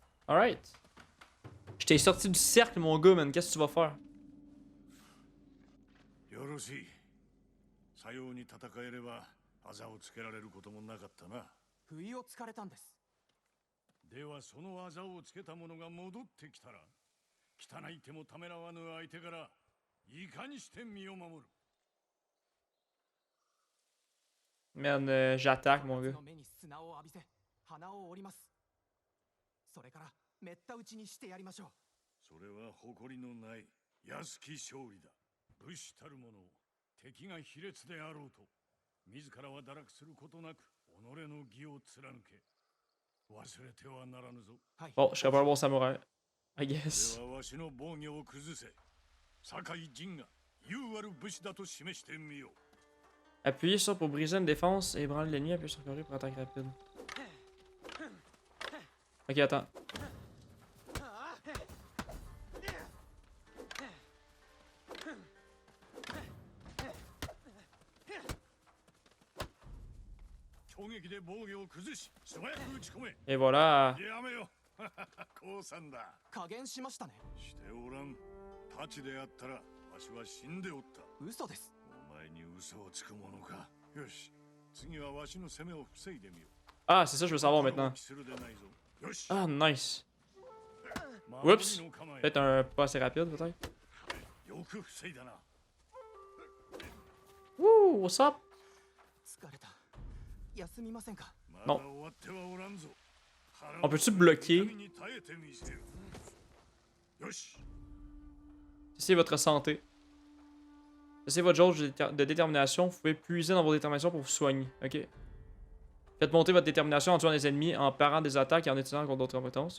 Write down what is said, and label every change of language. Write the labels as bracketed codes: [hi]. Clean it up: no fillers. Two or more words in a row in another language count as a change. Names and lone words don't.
[en] Alright. [fr] Je t'ai sorti du cercle, mon gars, man. Qu'est-ce que tu vas faire? [ja] よろしい。さように戦えれば、あざをつけられることもなかったな。不意をつかれたんです。ではそのあざをつけた者が戻ってきたら、汚い手もためらわぬ相手からいかにして身を守る。 [fr] Man, j'attaque, mon gars. [ja] の目に砂を浴びせ、鼻を折ります。それからめった打ちにしてやりましょう。それは誇りのない安き勝利だ。武士たる者、敵が卑劣であろうと、自らは堕落することなく己の義を貫け。忘れてはならぬぞ。はい。 [fr] Bon, je serais pas un bon samouraï. [en] I guess. [ja] ではわしの防御を崩せ。酒井陣が優ある武士だと示してみよう。 [fr] Appuyez sur pour briser une défense et ébranler l'ennemi. Appuyez sur carré pour attaque rapide. Ok, attends. Et voilà. [ja] やめよ。降参だ。加減しましたね。しておらん。太刀であったらわしは死んでおった。嘘です。お前に嘘をつくものか。よし。次はわしの攻めを防いでみよう。 [fr] Ah, c'est ça, je veux savoir maintenant. Ah, nice. Oups. Peut-être un pas assez rapide, peut-être. Wouh, [en] what's up? [ja] 疲れた。休みませんか。 [fr] Non. On peut-tu bloquer? C'est votre santé. C'est votre jauge de détermination. Vous pouvez puiser dans vos déterminations pour vous soigner. Ok. Faites monter votre détermination en tuant des ennemis, en parant des attaques et en utilisant contre d'autres compétences.